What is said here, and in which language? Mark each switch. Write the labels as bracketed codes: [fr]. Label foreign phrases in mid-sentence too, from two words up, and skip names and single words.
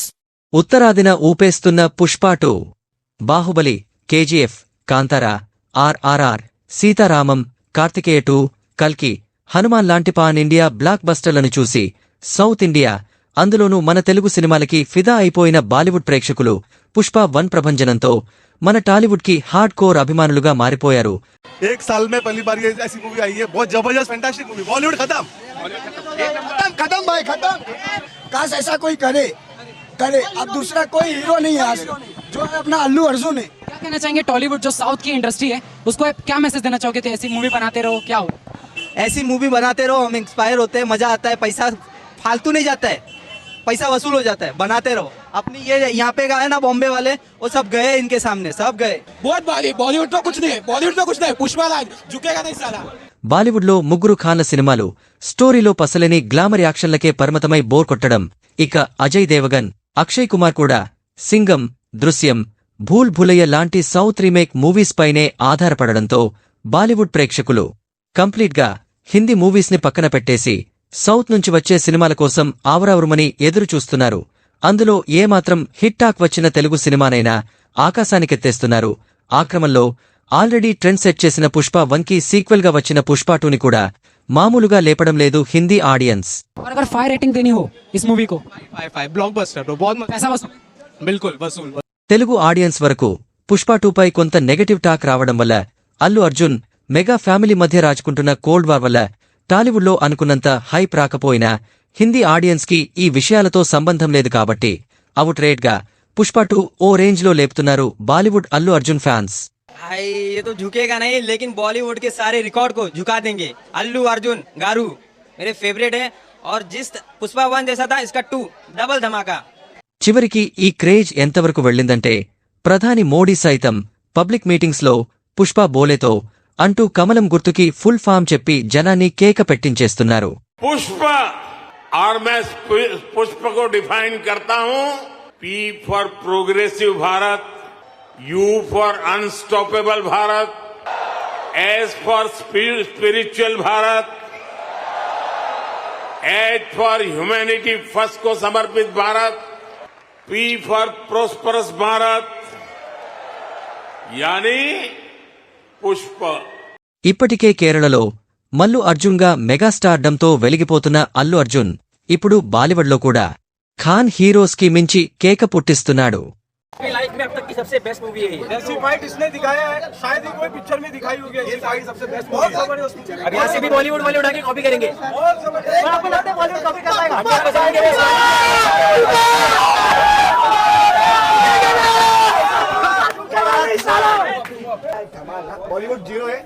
[te] ఉత్తరాదిన ఊపేస్తున్న పుష్ప 2, బాహుబలి, కేజీఎఫ్, కాంతారా, ఆర్ఆర్ఆర్, సీతారామం, కార్తికేయ 2, కల్కి, హనుమాన్ లాంటి [en] pan India [te] బ్లాక్ బస్టర్లను చూసి సౌత్ ఇండియా, అందులోనూ మన తెలుగు సినిమాలకి ఫిదా అయిపోయిన బాలీవుడ్ ప్రేక్షకులు పుష్ప 1 ప్రభంజనంతో మన టాలీవుడ్ కి హార్డ్ కోర్ అభిమానులుగా మారిపోయారు. [hi] एक साल में पहली बार ये ऐसी मूवी आई है, बहुत जबरदस्त [en] fantastic movie. [hi] बॉलीवुड खत्म खत्म भाई खत्म. काश ऐसा कोई करे. अब दूसरा कोई हीरो नहीं है आज जो है अपना अल्लू अर्जुन है. क्या कहना चाहेंगे टॉलीवुड जो साउथ की इंडस्ट्री है उसको आप क्या मैसेज देना चाहोगे? तो ऐसी मूवी बनाते रहो, क्या हो ऐसी मूवी बनाते रहो, हम इंस्पायर होते हैं, मजा आता है, पैसा फालतू नहीं जाता है, पैसा वसूल हो जाता है. बनाते रहो. अपनी ये यहाँ पे गए ना बॉम्बे वाले, वो सब गए इनके सामने, सब गए. बहुत भारी. बॉलीवुड में कुछ नहीं है, बॉलीवुड में कुछ नहीं. पुष्पा राज झुकेगा नहीं साला. [te] బాలీవుడ్లో ముగ్గురు ఖాన్ల సినిమాలు స్టోరీలో పసలేని గ్లామర్ యాక్షన్లకే పరిమితమై బోర్ కొట్టడం. ఇక అజయ్ దేవగన్, అక్షయ్ కుమార్ కూడా సింగం, దృశ్యం, భూల్ భులయ్య లాంటి [en] South remake movies [te] పైనే ఆధారపడడంతో బాలీవుడ్ ప్రేక్షకులు కంప్లీట్గా [en] Hindi movies [te] ని పక్కన పెట్టేసి సౌత్ నుంచి వచ్చే సినిమాల కోసం ఆవరావురుమని ఎదురుచూస్తున్నారు. అందులో ఏమాత్రం [en] hit talk [te] వచ్చిన తెలుగు సినిమానైనా ఆకాశానికెత్తేస్తున్నారు. ఆ క్రమంలో [en] already trend set [te] చేసిన పుష్ప 1 కి సీక్వెల్ గా వచ్చిన పుష్ప 2 ని కూడా మామూలుగా లేపడం లేదు [en] Hindi audience. [hi] और अगर 5 रेटिंग देनी हो इस मूवी को, 5 ब्लॉकबस्टर तो बहुत पैसा वसूल. बिल्कुल वसूल. [en] Telugu audience [te] వరకు పుష్ప 2 పై కొంత [en] negative talk [te] రావడం వల్ల, అల్లు అర్జున్ మెగా ఫ్యామిలీ మధ్య రాజుకుంటున్న [en] cold war [te] వల్ల టాలీవుడ్లో అనుకున్నంత హైప్ రాకపోయినా [en] Hindi audience [te] కి ఈ విషయాలతో సంబంధం లేదు కాబట్టి అవుట్రేట్ గా పుష్ప 2 ఓ రేంజ్ లో లేపుతున్నారు బాలీవుడ్ అల్లు అర్జున్ ఫ్యాన్స్. [hi] भाई ये तो झुकेगा नहीं, लेकिन बॉलीवुड के सारे रिकॉर्ड को झुका देंगे. अल्लू अर्जुन गारू मेरे फेवरेट है, और जिस पुष्पा 1 जैसा था इसका 2 डबल धमाका. [te] చివరికి ఈ క్రేజ్ ఎంతవరకు వెళ్ళిందంటే ప్రధాని మోడీ సైతం [en] public meetings [te] లో పుష్ప బోలేతో అంటూ కమలం గుర్తుకి [en] full form [te] చెప్పి జనాన్ని కేక పెట్టించేస్తున్నారు. [hi] पुष्प और मैं पुष्प को डिफाइन करता हूं, [en] P for progressive [hi] भारत, [en] U for unstoppable [hi] भारत, [en] S for spiritual [hi] भारत, [en] H for humanity first [hi] को समर्पित भारत, [en] P for prosperous [hi] भारत, यानी पुष्प. [te] ఇప్పటికే కేరళలో మల్లు అర్జున్ గా మెగాస్టార్డంతో వెలిగిపోతున్న అల్లు అర్జున్ ఇప్పుడు బాలీవుడ్ లో కూడా ఖాన్ హీరోస్ కి మించి కేక పుట్టిస్తున్నాడు. [hi] लाइफ में अब तक की सबसे [en] best movie [hi] है. ऐसी फाइट इसने दिखाया है, शायद ही कोई पिक्चर में दिखाई होगी. ये फाइट सबसे [en] best movie [hi] है. अब यहाँ से भी बॉलीवुड वाले उठा के कॉपी करेंगे. बहुत जबरदस्त. आपको लगता है बॉलीवुड कॉपी करता है? बॉलीवुड जीरो है.